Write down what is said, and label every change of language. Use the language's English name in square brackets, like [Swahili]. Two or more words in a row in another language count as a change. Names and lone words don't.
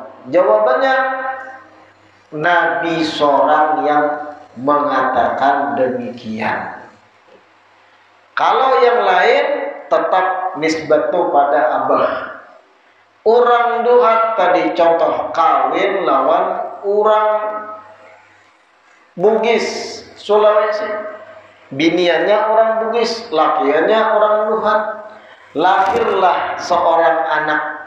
[Indonesian] Jawabannya, Nabi seorang yang mengatakan demikian. [Banjar] Kalau yang lain tetap nisbat tu pada abah. Orang duhat tadi contoh kawin lawan orang Bugis Sulawesi. Biniannya orang Bugis, lakiannya orang duhat. [Indonesian] Lahirlah seorang anak.